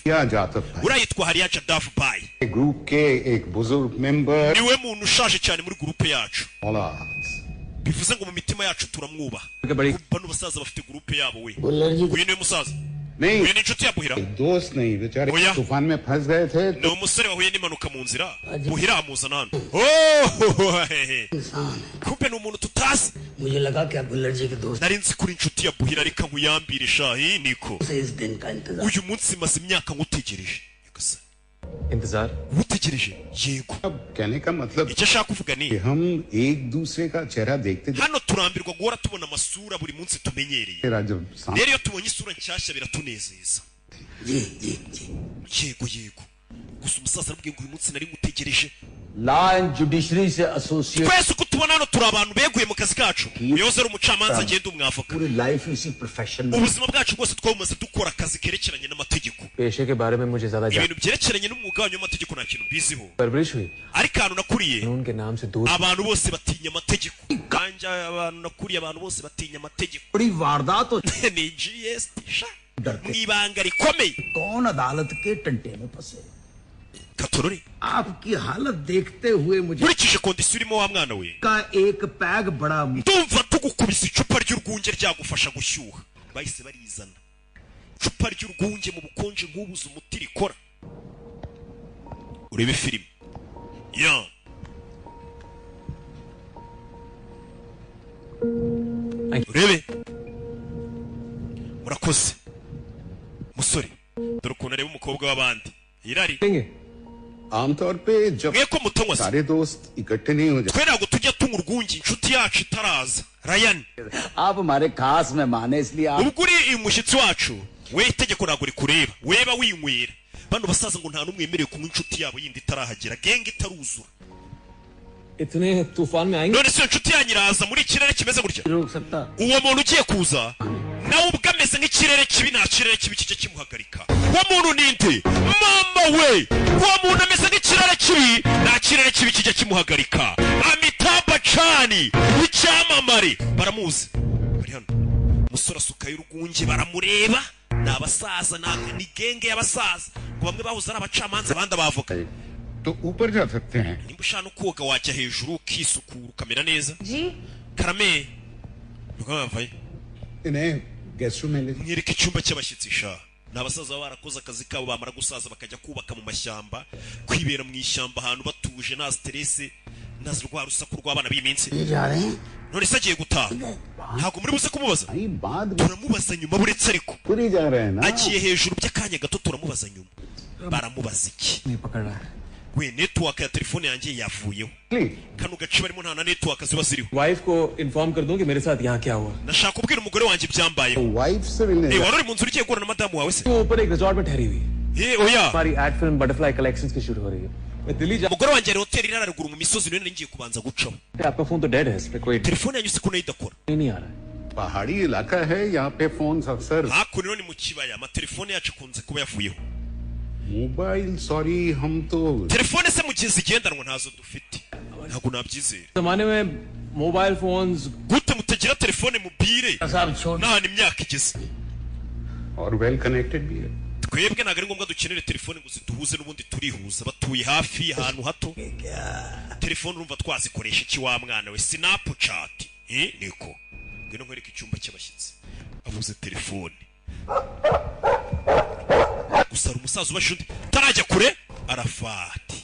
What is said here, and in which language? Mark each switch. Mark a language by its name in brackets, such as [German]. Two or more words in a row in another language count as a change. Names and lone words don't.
[Hindi] किया जाता था [Kinyarwanda] urayitwa hariya Jadav Bai [Hindi] ग्रुप के एक बुजुर्ग मेंबर [Kinyarwanda] niwe muntu ushaje cyane muri gurupe yacu [Hindi] औलाद [Kinyarwanda] bivuze ngo mu mitima yacu turamwubaha [Hindi] बड़ी [Kinyarwanda] bano basaza bafite gurupe yabo we [Hindi] बुल्लर जी [Kinyarwanda] uyu niwe musaza [Hindi] नहीं [Kinyarwanda] uyu ni inshuti ya Buhira [Hindi] दोस्त नहीं बेचारे [Kinyarwanda] ओया। [Hindi] तूफान में फंस गए थे [Kinyarwanda] ni umusore wahuye n'impanuka mu nzira Buhira amuzana hano oh hehe kumbe ni umuntu tutazi [Hindi] मुझे लगा क्या बुल्लर जी के दोस्त [Kinyarwanda] nari nzi kuri inshuti ya Buhira reka nkuyambire shahi niko [Hindi] से इस दिन का इंतजार [Kinyarwanda] uyu munsi maze imyaka ngutegereje Nyagasani. [Hindi] इंतजार [Kinyarwanda] ngutegereje yego [Hindi] अब कहने का मतलब [Kinyarwanda] icyo ashaka kuvuga ni [Hindi] कि हम एक दूसरे का चेहरा देखते [Kinyarwanda] hano turambirwa guhora tubona amasura buri munsi tumenyereye [Hindi] तेरा जब सामने [Kinyarwanda] rero iyo tubonye isura nshyashya biratunezeza [Hindi] जी जी जी [Kinyarwanda] yego gusa umusaza arabwiye ngo uyu munsi nari ngutegereje [English] law and judiciary [Hindi] से एसोसिएट [Kinyarwanda] twese uko tubona hano turi abantu beguye mu kazi kacu uyoze ari umucamanza agenda umwavoka [Hindi] पूरी लाइफ इसी प्रोफेशन में [Kinyarwanda] ubuzima bwacu bwose twabumaze dukora akazi kerekeranye n'amategeko [Hindi] पेशे के बारे में मुझे ज्यादा जान [Kinyarwanda] ibintu byerekeranye n'umwuga wanyu w'amategeko nta kintu mbiziho [Hindi] परवरिश हुई [Kinyarwanda] ariko ahantu nakuriye [Hindi] उनके नाम से दूर [Kinyarwanda] abantu bose batinya amategeko kandi abantu nakuriye abantu bose batinya amategeko [Hindi] बड़ी वारदात हो [Kinyarwanda] ni GST sha mu ibanga rikomeye [Hindi] कौन अदालत के टंटे में फंसे [Kinyarwanda] katorore [Hindi] आपकी हालत देखते हुए मुझे [Kinyarwanda] nkurikije kondisiyo urimo wa mwana we [Hindi] का एक पैग बड़ा [Kinyarwanda] ndumva tugukubise icupa ry'urwunge ryagufasha gushyuha bahise barizana icupa ry'urwunge mu bukonje nk'ubuze umuti rikora urebe filime ya urebe murakoze musore dore ukuntu areba umukobwa w'abandi irari [Hindi] लेंगे आमतौर पे जब [Kinyarwanda] mwe ko mutanywa se [Hindi] सारे दोस्त इकट्ठे नहीं हो जाते [Kinyarwanda] twe ntabwo tujya tunywa urwunge inshuti yacu itaraza rayani [Hindi] आप हमारे खास मेहमान हैं इसलिए आप [Kinyarwanda] ubwo uri umushyitsi wacu we itegeko ntabwo rikureba weba winywera bano basaza ngo nta n'umwe wemerewe kunywa inshuti yabo yindi itarahagera genge itaruzura [Hindi] इतने तूफान में आएंगे [Kinyarwanda] none se iyo nshuti yanyu iraza muri ikirere kimeze gutya [Hindi] रोक सकता [Kinyarwanda] uwo muntu ugiye kuza nawe ubwo ameze nk'ikirere kibi nta kirere kibi kijya kimuhagarika uwo muntu ni nde mama we uwo muntu ameze nk'ikirere kibi nta kirere kibi kijya kimuhagarika Amitabh Bachchan icyamamare baramuzi bari hano umusore asukayo urwunge baramureba ni abasaza ni genge y'abasaza ngo bamwe bahoze ari abacamanza abandi abavoka [Hindi] तो ऊपर जा सकते हैं [Kinyarwanda] nimba ushaka no koga wajya hejuru ukisukura ukamera neza [Hindi] जी [Kinyarwanda] karame rwavaye [Hindi] इन्हें [English] guest room [Hindi] में ले [Kinyarwanda] Nyereka icyumba cy'abashyitsi sha. Ni abasaza baba barakoze akazi kabo bamara gusaza bakajya kubaka mu mashyamba, kwibera mu ishyamba ahantu batuje nta stress, nta rwa rusaku rw'abana b'iminsi. None se agiye gutaha. Ntabwo muri buze kumubaza. Turamubaza nyuma buretse ariko. [Hindi] पूरी जा रहे हैं ना [Kinyarwanda] Agiye hejuru by'akanya gato turamubaza nyuma. Baramubaza iki? [Hindi] नहीं पकड़ रहा है [Kinyarwanda] We network ya telefone yanjye yavuyeho. Kano gace barimo nta na network ziba ziriho. [Hindi] वाइफ को इन्फॉर्म कर दूं कि मेरे साथ यहाँ क्या हुआ [Kinyarwanda] Nashaka kubwira umugore wanjye ibyambayeho. [Hindi] वाइफ से मिलने [Kinyarwanda] Eh, wari uri mu nzu ugiye guhura na madamu wawe se? [Hindi] वो ऊपर एक रिजॉर्ट में ठहरी हुई है [Kinyarwanda] Oya. [Hindi] हमारी [English] ad film [Hindi] बटरफ्लाई कलेक्शंस की शूट हो रही है मैं दिल्ली जा [Kinyarwanda] Umugore wanjye ari hoteli iri haruguru mu misozi niyo ngiye kubanza gucaho. [Hindi] आपका फोन तो डेड है इस पे कोई [Kinyarwanda] Telefone yanyu se ko nayo idakora. [Hindi] नहीं आ रहा है पहाड़ी इलाका है यहाँ पे फोन अक्सर [Kinyarwanda] Hakuno ni mu kibaya amatelefone yacu akunze kuba yavuyeho. [English] mobile sorry [Hindi] हम तो [Kinyarwanda] Telefone se mu gihe zigendanwa ntazo dufite. Ntabwo nabyizera. [Hindi] जमाने में [English] mobile phones [Kinyarwanda] Gute mutagira telefone mubire? [Hindi] साहब छोड़ [Kinyarwanda] Nta imyaka igeze. [Hindi] और [English] well connected [Hindi] भी है [Kinyarwanda] Twebwe ntabwo ari ngombwa dukenere telefone ngo ziduhuze n'ubundi turihuza batuye hafi ahantu hato. Telefone urumva twazikoresha iki wa mwana we Snapchat. Niko. Ngwino nkwereke icyumba cy'abashyitsi. Avuze telefone. Gusa ari umusaza ubasha undi tarajya kure arafati.